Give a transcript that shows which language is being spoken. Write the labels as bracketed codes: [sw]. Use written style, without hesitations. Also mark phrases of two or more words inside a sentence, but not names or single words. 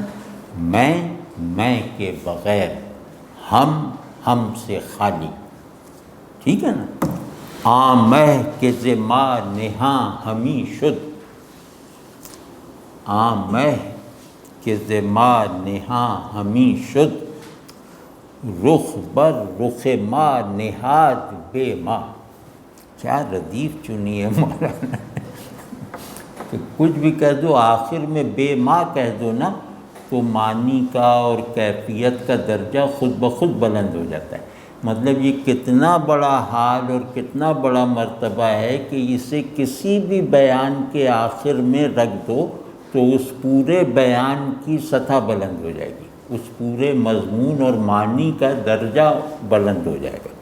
[ur] میں کے بغیر، ہم سے خالی، ٹھیک ہے نا؟ [fa] آمہ کے زما نہاں ہمی شد، آمہ کے زما نہاں ہمی شد، رخ بر رخ ماں نہاد بے ماں۔ [ur] کیا ردیف چنی ہے مولانا، کہ کچھ بھی کہہ دو آخر میں بے ماں کہہ دو نا، تو معنی کا اور کیفیت کا درجہ خود بخود بلند ہو جاتا ہے۔ مطلب یہ کتنا بڑا حال اور کتنا بڑا مرتبہ ہے کہ اسے کسی بھی بیان کے آخر میں رکھ دو تو اس پورے بیان کی سطح بلند ہو جائے گی، اس پورے مضمون اور معنی کا درجہ بلند ہو جائے گا۔